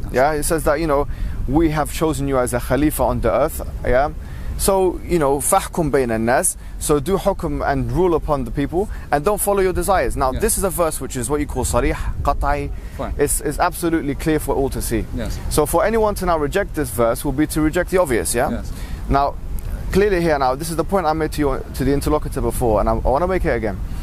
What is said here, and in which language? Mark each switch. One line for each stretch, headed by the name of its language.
English: Yeah, it says that, we have chosen you as a khalifa on the earth. Yeah.
Arabic: So, فَحْكُمْ بَيْنَ النَّاسِ.
English: So do hukm and rule upon the people and don't follow your desires. Now, this is a verse which is what you call sarih, qat'i. It's absolutely clear for all to see. Yes. So for anyone to now reject this verse will be to reject the obvious, yeah? Yes. Now, clearly here now, this is the point I made to the interlocutor before, and I want to make it again.